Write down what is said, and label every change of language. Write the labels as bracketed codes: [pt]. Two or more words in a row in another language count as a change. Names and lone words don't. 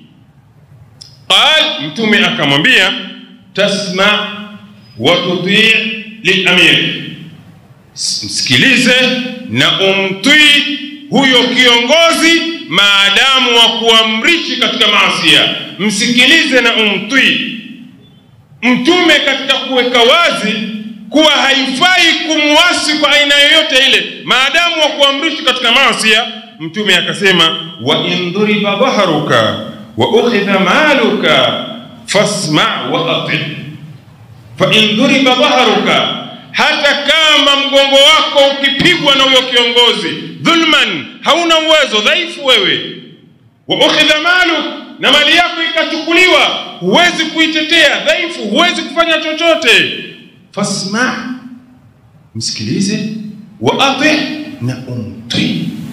[sw] Qal, mtume akamwambia [ar] تسمع وتطيع للأمير, [sw] msikilize na umtii huyo kiongozi maadamu wa kuamrishi katika maasiya. Msikilize na umtii. Mtume katika kuweka wazi kuwa haifai kumwasi kwa aina yoyote ile maadamu wa kuamrishi katika maasiya, mtume akasema [ar] وإن ضرب ظهرك وأخذ مالك فاسمع وأطع'. فإن ضرب ظهرك, [sw] hata kama mgongo wako ukipigwa na huyo kiongozi dhulman, hauna uwezo, dhaifu wewe, [ar] وأخذ مالك, [sw] na mali yako ikachukuliwa, huwezi kuitetea, dhaifu, huwezi kufanya chochote, fasma', msikilize, [ar] وأطع', [sw] na umtii.